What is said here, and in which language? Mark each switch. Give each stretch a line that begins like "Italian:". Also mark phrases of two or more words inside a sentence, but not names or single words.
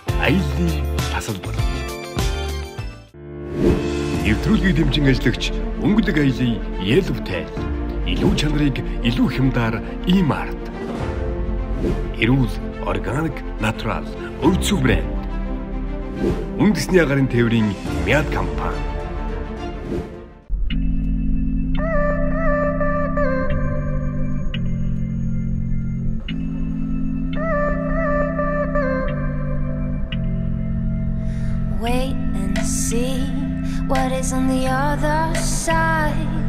Mongolian: аяллаа тасалбар. Нэвтрүүлгийг дэмжин ажиллагч өнгөлөг аяллаа Yellowtail. Илүү чанарыг илүү хямдаар E-Mart. Эрүүл, органик, натурал, өвчтөг брэнд. Үндэсний агарын тээврийн Мяд компани.
English: Wait and see what is on the other side.